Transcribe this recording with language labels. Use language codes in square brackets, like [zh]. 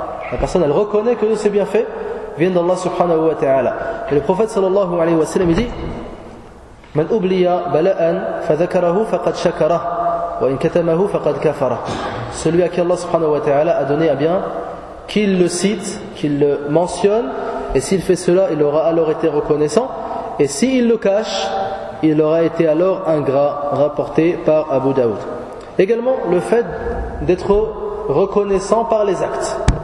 [fr] La personne, elle reconnaît que ces bienfaits viennent d'Allah subhanahu wa ta'ala. Et le prophète sallallahu alayhi wa sallam dit, [ar] من أبلي بلاء فذكره فقد شكره وإن كتمه فقد كفره. [fr] Celui à qui Allah subhanahu wa ta'ala a donné un bien, qu'il le cite, qu'il le mentionne, et s'il fait cela, il aura alors été reconnaissant, et s'il le cache, il aura été alors ingrat, rapporté par Abu Daoud. Également, le fait d'être reconnaissant par les actes.